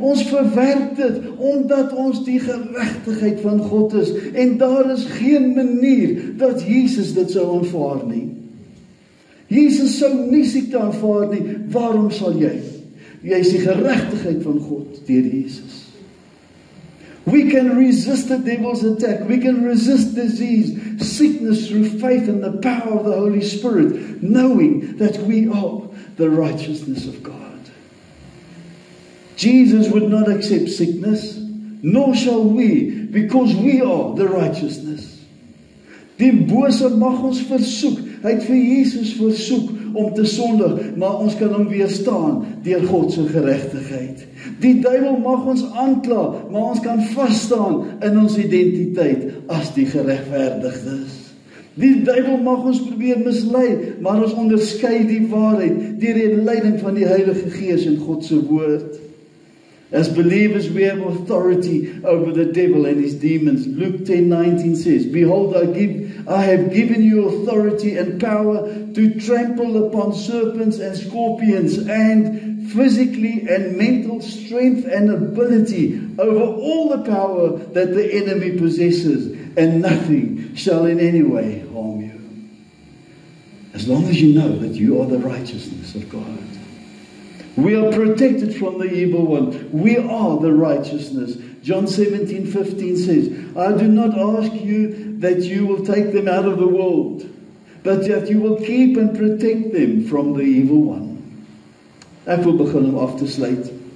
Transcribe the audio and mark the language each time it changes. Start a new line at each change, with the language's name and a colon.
Afrikaans: Ons verwerp dit, omdat ons die geregtigheid van God is. En daar is geen manier dat Jesus dit sou aanvaar nie. Jesus sou nie siekte aanvaar nie. Waarom sal jy? Jy is die geregtigheid van God deur Jesus.
English: We can resist the devil's attack. We can resist disease, sickness through faith and the power of the Holy Spirit, knowing that we are the righteousness of God. Jesus would not accept sickness, nor shall we, because we are the righteousness.
Afrikaans: Die bose mag ons versoek. Hy het vir Jesus versoek om te sondig, maar ons kan hom weerstaan deur God se geregtigheid. Die duiwel mag ons aankla, maar ons kan vasstaan in ons identiteit as die geregverdigdes. Die duiwel mag ons probeer mislei, maar ons onderskei die waarheid deur die leiding van die Heilige Gees en God se woord.
English: As believers, we have authority over the devil and his demons. Luke 10:19 says, "Behold, I have given you authority and power to trample upon serpents and scorpions, and physically and mental strength and ability over all the power that the enemy possesses, and nothing shall in any way harm you." As long as you know that you are the righteousness of God. We are protected from the evil one. We are the righteousness. John 17:15 says, I do not ask you that you will take them out of the world, but that you will keep and protect them from the evil one.
Afrikaans: Ek wil begin om af te sluit.